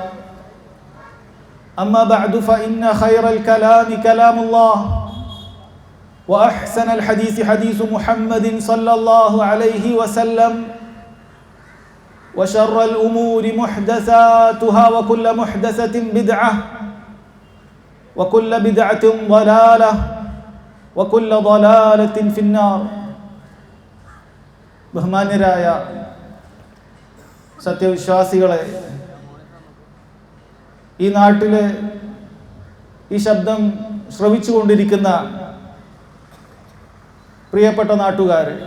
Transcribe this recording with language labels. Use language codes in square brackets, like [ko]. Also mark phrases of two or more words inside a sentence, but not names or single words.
[ar] أما بعد فإن خير الكلام كلام الله وأحسن الحديث حديث محمد صلى الله عليه وسلم وشر الأمور محدثاتها وكل محدثة بدعة وكل بدعة ضلالة وكل ضلالة في النار. [ml] ബഹുമാന്യരായ സത്യവിശ്വാസികളെ, ഈ നാട്ടിലെ ഈ ശബ്ദം ശ്രവിച്ചുകൊണ്ടിരിക്കുന്ന പ്രിയപ്പെട്ട നാട്ടുകാർ,